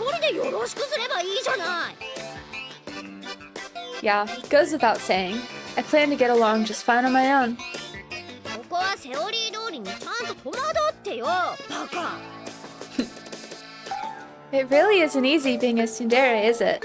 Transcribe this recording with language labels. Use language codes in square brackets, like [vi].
[ja] でよろしくすればいいじゃない。 [en] Yeah, goes without saying. I plan to get along just fine on my own. [ja] ここはセオリー通りにちゃんと戸惑ってよ、バカ。 [en] It really isn't easy being a tsundere, is it?